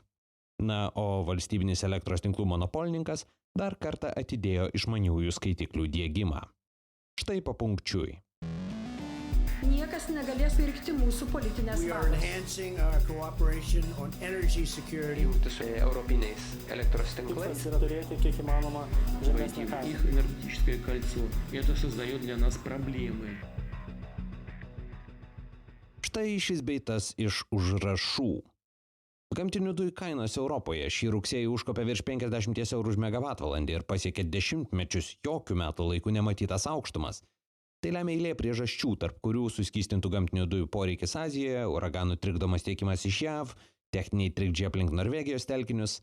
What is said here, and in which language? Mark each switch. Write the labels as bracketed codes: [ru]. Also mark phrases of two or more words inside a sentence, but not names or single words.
[lt] Na, o valstybinis elektros tinklų monopolininkas dar kartą atidėjo išmaniųjų skaitiklių diegimą. Štai papunkčiui. Niekas negalės pirkti mūsų politinės valios. Jungti su europiniais elektros tinklais. Yra turėti kiek įmanoma žemesnę kainą. [ru] Их энергетическое кольцо. Это создает для нас проблемы. [lt] Štai šis bei tas iš užrašų. Gamtinių dujų kainos Europoje šį rugsėjį užkopė virš 50 eurų už megavatvalandę ir pasiekė dešimtmečius jokių metų laikų nematytas aukštumas. Tai lemia eilė priežasčių, tarp kurių suskystintų gamtinių dujų poreikis Azijoje, uraganų trikdomas tiekimas iš JAV, techniniai trikdžiai aplink Norvegijos telkinius.